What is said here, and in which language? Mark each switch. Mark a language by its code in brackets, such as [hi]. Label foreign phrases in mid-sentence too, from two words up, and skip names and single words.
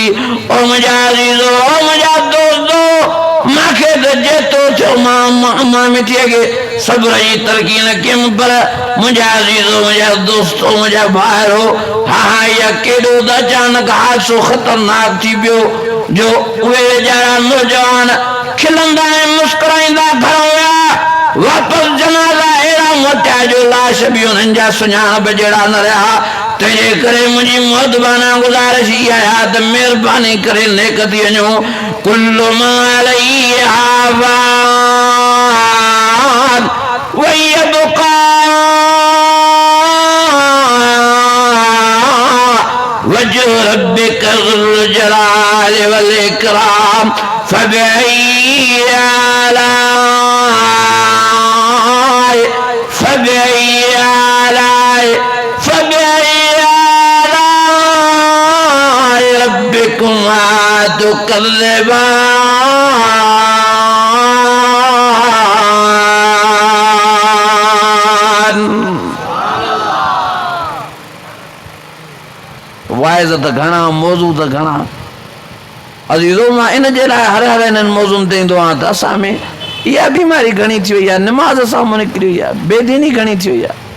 [sd] ओ मुंहिंजा अज़ीज़ो, ओ मुंहिंजा दोस्तो, मूंखे त जेतो थियो मां अम्मा मिठीअ खे सब्र जी तरक़ी न कयमि, पर मुंहिंजा अज़ीज़ो, मुंहिंजा दोस्तो, मुंहिंजा भाइरो, हा हा इहा केॾो त अचानक हादसो ख़तरनाक थी पियो जो उहे वीचारा नौजवान खिलंदा ऐं मुस्कुराईंदा घर विया। वापसि जनाज़ा अहिड़ा मोटिया जो लाश बि उन्हनि जा सुञाणप जहिड़ा न रहिया। तंहिंजे करे मुंहिंजी मुहतबाना गुज़ारिश इहा आहे त महिरबानी करे नेक थी वञो। [ar] كل من عليها فان ويبقى وجه ربك ذو الجلال والإكرام فبأي آلاء ربكما تكذبان. [sd] वाइज़ त घणा, मौज़ू त घणा। अज़ीज़ो, मां इन जे लाइ हर हर इन्हनि मौज़ुनि ते ईंदो आहियां त असां में इहा बीमारी घणी थी वई आहे, निमाज़ साम्हूं निकिरी वई आहे, बेदीनी घणी थी वई आहे।